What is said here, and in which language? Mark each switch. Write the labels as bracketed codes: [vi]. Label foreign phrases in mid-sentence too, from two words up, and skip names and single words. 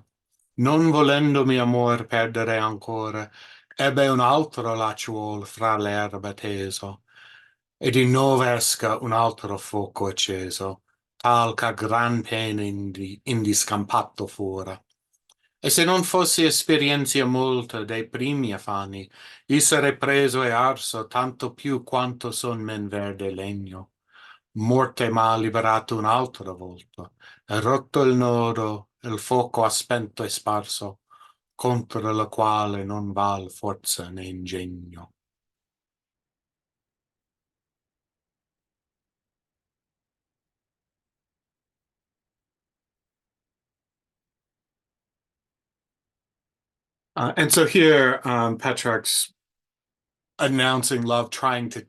[it] Non volendomi amor perdere ancora, ebbe un altro lacciuol fra l'erba teso, e di nuovo esca un altro fuoco acceso, tal che gran pena indi scampato fora. E se non fossi esperienza molta dei primi affanni, io sarei preso e arso tanto più quanto son men verde legno. Morte m'ha liberato un'altra volta, e rotto il nodo, il fuoco ha spento e sparso, contro la quale non val forza né ingegno. [en] And so here, Petrarch's announcing love, trying to